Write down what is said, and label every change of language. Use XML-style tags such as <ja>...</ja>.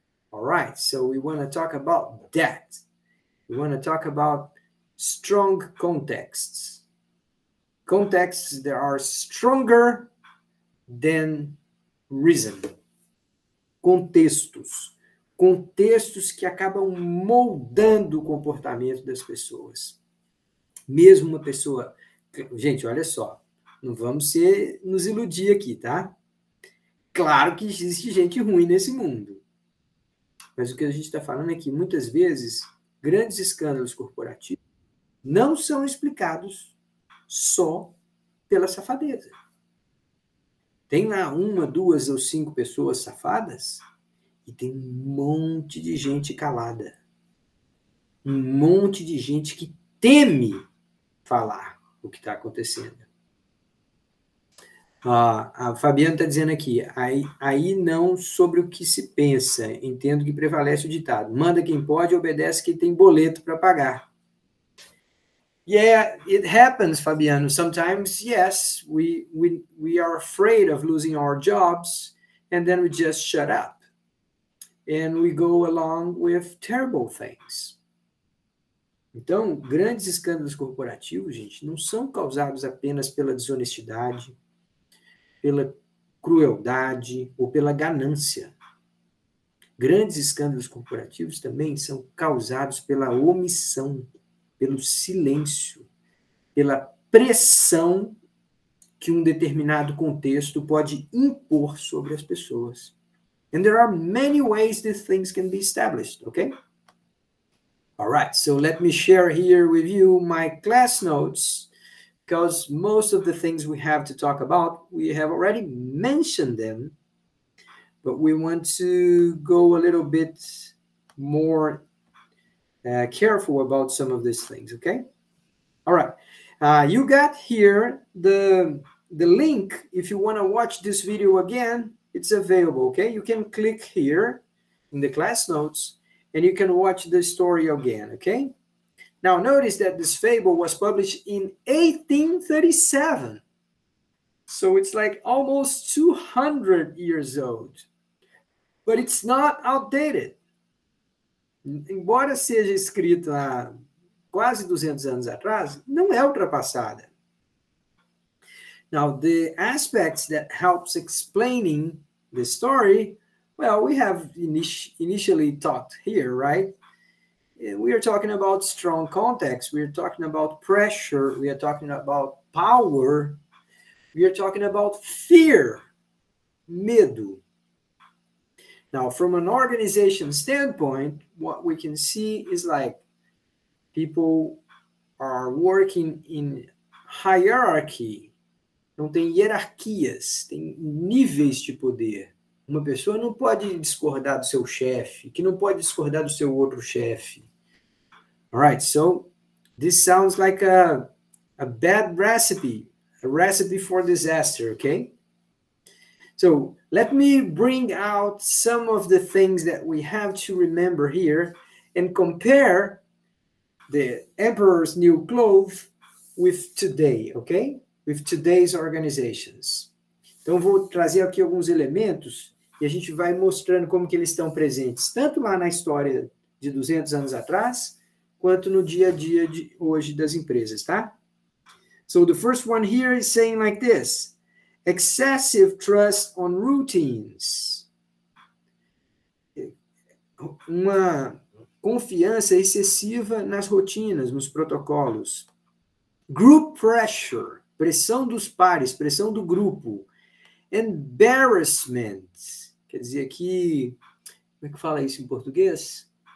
<en>All right, so we want to talk about that. We want to talk about strong contexts. Contexts that are stronger than reason.</en> <pt>Contextos que acabam moldando o comportamento das pessoas. Mesmo uma pessoa... Gente, olha só, não vamos nos iludir aqui, tá? Claro que existe gente ruim nesse mundo. Mas o que a gente está falando é que, muitas vezes, grandes escândalos corporativos não são explicados só pela safadeza. Tem lá 1, 2 ou 5 pessoas safadas e tem um monte de gente calada. Um monte de gente que teme falar o que está acontecendo. A Fabiana está dizendo aqui, aí não sobre o que se pensa, entendo que prevalece o ditado, manda quem pode, obedece quem tem boleto para pagar.</pt> <en>Yeah, it happens, Fabiano. Sometimes, yes, we are afraid of losing our jobs, and then we just shut up. And we go along with terrible things.</en> <pt>Então, grandes escândalos corporativos, gente, não são causados apenas pela desonestidade, pela crueldade ou pela ganância. Grandes escândalos corporativos também são causados pela omissão, pelo silêncio, pela pressão que um determinado contexto pode impor sobre as pessoas.</pt> <en>And there are many ways these things can be established, okay? All right, so let me share here with you my class notes, because most of the things we have to talk about, we have already mentioned them, but we want to go a little bit more careful about some of these things, okay? All right, you got here the link. If you want to watch this video again, it's available, okay? You can click here in the class notes, and you can watch the story again, okay? Now, notice that this fable was published in 1837. So it's like almost 200 years old. But it's not outdated.</en> <pt>Embora seja escrito há quase 200 anos atrás, não é ultrapassada.</pt> <en>Now, the aspects that helps explaining the story, well, we have initially talked here, right? We are talking about strong context. We are talking about pressure. We are talking about power. We are talking about fear, medo. Now, from an organization standpoint, what we can see is like people are working in hierarchy.</en> <pt>Não tem hierarquias, tem níveis de poder. Uma pessoa não pode discordar do seu chefe, que não pode discordar do seu outro chefe.</pt> <en>All right, so this sounds like a bad recipe, a recipe for disaster, okay? So let me bring out some of the things that we have to remember here and compare the emperor's new clothes with today, okay? With today's organizations.</en> <pt>Então, vou trazer aqui alguns elementos e a gente vai mostrando como que eles estão presentes, tanto lá na história de 200 anos atrás, quanto no dia a dia de hoje das empresas, tá?</pt> <en>So, the first one here is saying like this: excessive trust on routines.</en> <pt>Uma confiança excessiva nas rotinas, nos protocolos.</pt> <en>Group pressure,</en> <pt>pressão dos pares, pressão do grupo. Embarrassment, quer dizer aqui, como é que fala isso em português?</pt>